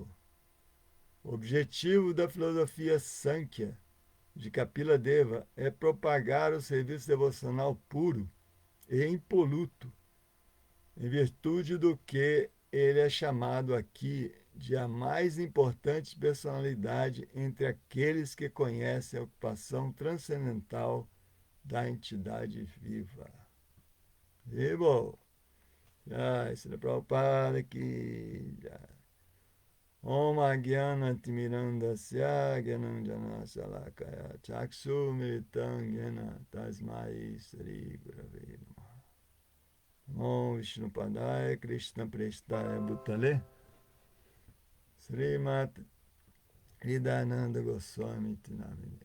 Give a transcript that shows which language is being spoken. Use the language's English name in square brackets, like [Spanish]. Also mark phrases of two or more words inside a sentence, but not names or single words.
[Portuguese] O objetivo da filosofia Sankhya de Kapila Deva é propagar o serviço devocional puro e impoluto, em virtude do que ele é chamado aqui de a mais importante personalidade entre aqueles que conhecem a ocupação transcendental da entidade viva. Vivo! [Hindi] Jai Srila Prabhupada ki jai. [Sanskrit] Om Agyana Timirandasya Gyananjana Salakaya Chaksu Militam Gyana Tasmai Sri Gurave Namaha. Om Vishnu Padaya Krishna Prestaya Bhutale Srimat Hridayananda Goswami Tinamine.